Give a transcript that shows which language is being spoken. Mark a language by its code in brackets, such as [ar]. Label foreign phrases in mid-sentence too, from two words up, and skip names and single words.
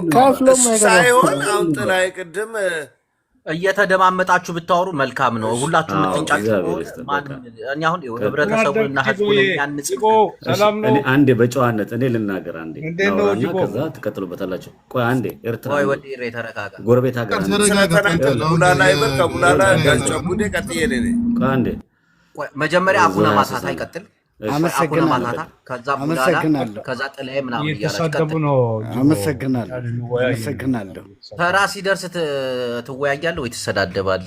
[am] ከፍሎም አይገባም ሳይሆን አሁን ጥላዬ ቅድም እየተደማመጣችሁ ብታወሩ መልካም ነው። ሁላችሁም ትንጫጩ። እኛ አሁን ህብረተሰቡንና ህዝቡን ያንጽ። እኔ አንዴ በጨዋነት እኔ ልናገር አንዴ ነው። ከዛ ትቀጥሉበታላችሁ። ቆይ አንዴ ኤርትራ ወይ ወዲ ተረጋጋ። ጎረቤት ሀገር ቡላላ ይበል ከቡላላ ጋጫቡዴ ቀጥዬ ነኝ። ቆይ አንዴ መጀመሪያ አቡነ ማሳታ ይቀጥል። አመሰግናለሁ። ከዛ ቡላላ ከዛ ጥላዬ ምናምን እያላችሁ አመሰግናለሁ። ተራ ሲደርስ ትወያያለህ ወይ ትሰዳደባለህ?